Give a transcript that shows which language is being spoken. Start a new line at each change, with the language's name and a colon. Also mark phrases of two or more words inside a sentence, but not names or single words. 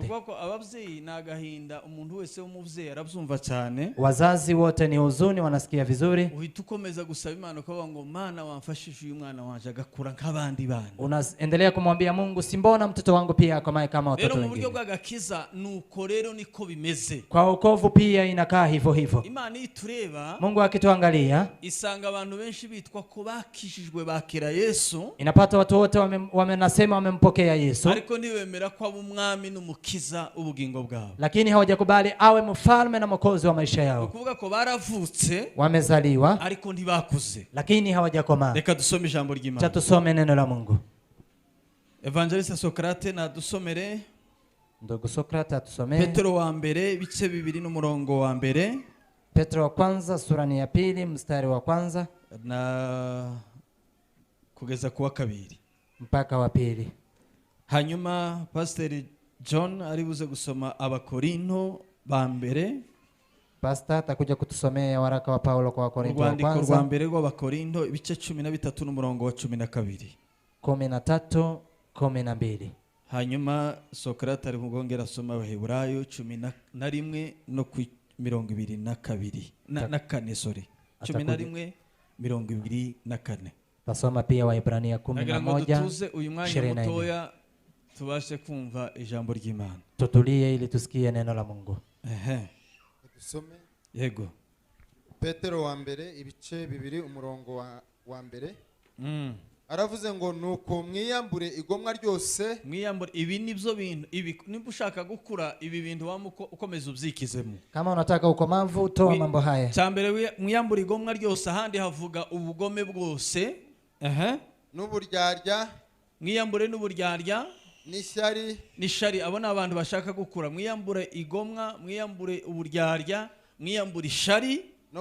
Kinyarwanda: Nuko ko abavyeyi nagahinda, umuntu wese w'umuvyeyi arabyumva cyane.
Swahili: Wazazi wote ni huzuni, wanasikia vizuri.
Kinyarwanda: Uhita ukomeza gusaba Imana ko ngo Mana wamfashije uyu mwana wanje agakura nk'abandi bana.
Swahili: Unaendelea kumwambia Mungu, simbona mtoto wangu pia akomae kama watoto wengine.
Kinyarwanda: Rero mu buryo bw'agakiza nuko rero niko bimeze.
Swahili: Kwa wokovu pia inakaa hivyo hivyo.
Kinyarwanda: Imana itureba,
Swahili: Mungu akituangalia,
Kinyarwanda: isanga abantu benshi bitwa ko bakishijwe bakira Yesu.
Swahili: Inapata watu wote wamenasema wamempokea Yesu,
Kinyarwanda: ariko ntibemera ko aba umwami n'umukiza ubugingo bwabo.
Swahili: lakini hawajakubali awe mfalme na mwokozi wa maisha yao.
Kinyarwanda: Ukuvuga ko baravutse
Swahili: Wamezaliwa
Kinyarwanda: ariko ntibakuze.
Swahili: lakini hawajakomaa.
Kinyarwanda: Reka dusome ijambo ry'Imana.
Swahili: Cha tusome neno la Mungu.
Kinyarwanda: Evangelista Sokrate na dusomere
Swahili: Ndugu Sokrate atusomee
Kinyarwanda: Petero wa mbere ibice 2 n'umurongo wa mbere
Swahili: Petro wa kwanza sura ni ya 2 mstari wa kwanza
Kinyarwanda: na kugeza kuwa 2
Swahili: mpaka wa 2.
Kinyarwanda: Hanyuma Pastor John ari buze gusoma Abakorinto ba mbere,
Swahili: Pastor atakuja kutusomea waraka wa Paulo kwa Wakorintho wa
Kinyarwanda: urwandiko rwa
Swahili: kwanza
Kinyarwanda: mbere rw'Abakorinto ibice 13 n'umurongo wa 12. 13:12. Hanyuma Sokrate ari kugongera asoma Abaheburayo 11 no ku 22 na 4 sorry 11:24.
Swahili: Tasoma pia Waebrania
Kinyarwanda: Nagira ngo dutuze uyu mwanya 11:24. mutoya tubashe kumva ijambo ry'Imana.
Swahili: Tutulie ili tusikie neno la Mungu.
Kinyarwanda: Dusome Yego. Petero wa mbere ibice 2 umurongo wa mbere. Aravuze ngo nuko mwiyambure igomwa ryose. Mwiyambure, ibi nibyo bintu, ibi nimba ushaka gukura ibi bintu ukomeza ubyikizemo.
Swahili: Kama unataka ukomavu toa mambo haya.
Kinyarwanda: Cyambere mwiyambure igomwa ryose, ahandi havuga ubugome bwose. N'uburyarya. Mwiyambure n'uburyarya n'ishyari. Abona abantu bashaka gukura. Mwiyambure igomwa, mwiyambure uburyarya, mwiyambure ishari no